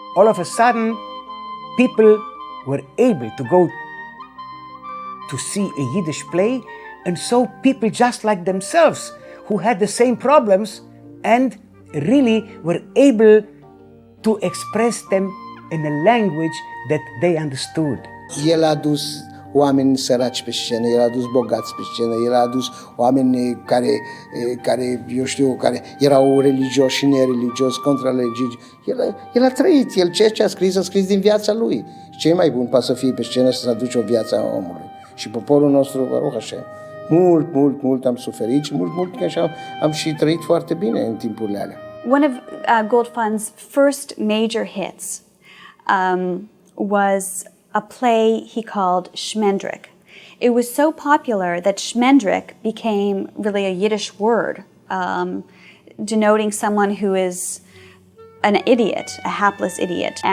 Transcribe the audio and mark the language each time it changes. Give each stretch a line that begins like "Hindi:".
English: All of a sudden, people were able to go to see a Yiddish play, and so people just like themselves who had the same problems and really were able to express them in a language that they understood.
Romanian: El a dus oameni săraci pe scenă, el a dus bogați pe scenă, el a dus oameni care erau religioși și nereligioși, contrareligioși. El a trăit, ceea ce a scris din viața lui. Ce e mai bun poate să fie pe scenă și să aduce o viață a omului. Și poporul nostru, Baruch Hashem, mult am suferit și mult că așa am și trăit foarte bine în timpurile alea.
English: One of Goldfaden's first major hits was a play he called Shmendrik. It was so popular that Shmendrik became really a Yiddish word, denoting someone who is an idiot, a hapless idiot.